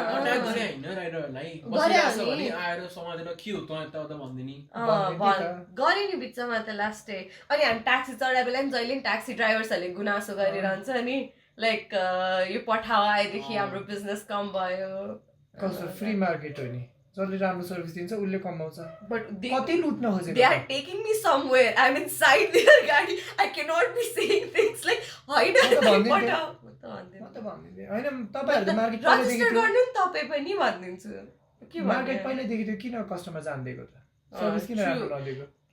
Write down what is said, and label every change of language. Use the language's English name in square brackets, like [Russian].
[Nepali] Attack गरे हैन राइडरहरूलाई बसिरहेछ भने आएर समातेर के हो त त भन्दिनी गरे नि बिचमा त लास्टै। अनि हामी ट्याक्सी चढाए बेला नि जहिले ट्याक्सी ड्राइभर्सहरूले गुनासो गरिरहन्छ नि लाइक यो पठाउ आएदेखि हाम्रो बिजनेस कम भयो। कस्तो फ्री मार्केट हो नि, जसले राम्रो सर्भिस दिन्छ उसले कमाउँछ। [English] but [Nepali] कति लुट्न खोजेको। [English] They are taking me somewhere I am inside there गाडी। I can not be saying things like [Nepali] हैन [English] पठाउ [Nepali] म त भन्दिनँ हैन। तपाईहरुले मार्केट रजिस्टर गर्नु नि तपाई पनि भन्दिन्छु के मार्केट पहिलेदेखि त किन कस्टमर जान्दिएको त सर्भिस किन राम्रो नदिएको।